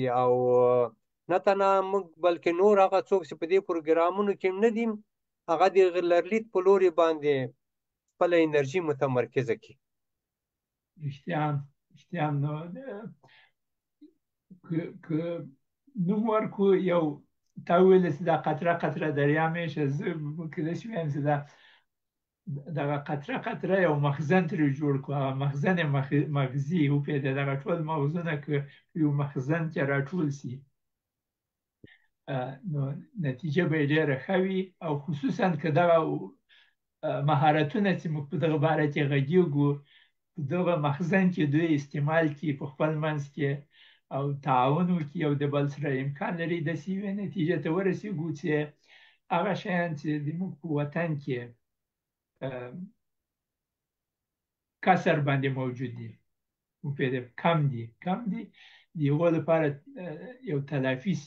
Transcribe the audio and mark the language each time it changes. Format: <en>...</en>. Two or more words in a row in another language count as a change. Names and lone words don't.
<ps>او نه تنها موږ بلکې نور هغه څوک چې په دې پروګرامونو کې نه دي، هغه د لرلید په لوري باندې خپله انرژي متمرکزه کړي. رښتیا نو که نوم ورکړو، یو تا وویل چې دا</ps> <fa>قطره قطره دریا میشه،</fa> <ps>زه کیدای شي ووایم چې دغه</ps> <fa>قطره قطره</fa> <ps>یو مخزن ترې جوړ کړو، هغه مخزن مغزي وپېژنه، دغه ټول مغزونه که یو مخزن کې راټول سي نو نتیجه به یې ډېره ښه وي. او خصوصا که دغه مهارتونه چې موږ په دغه باره کې غږیږو په دغه مخزن کې دوی استعمال کړي په خپل منځ کې او تعاون وکړي او د بل سره امکان لري داسې یوې نتیجې ته ورسېږو چې هغه شیان چې زموږ په وطن کې کسر باندې موجود دي، کم دي د هغو لپاره یو تلافي سي.</ps>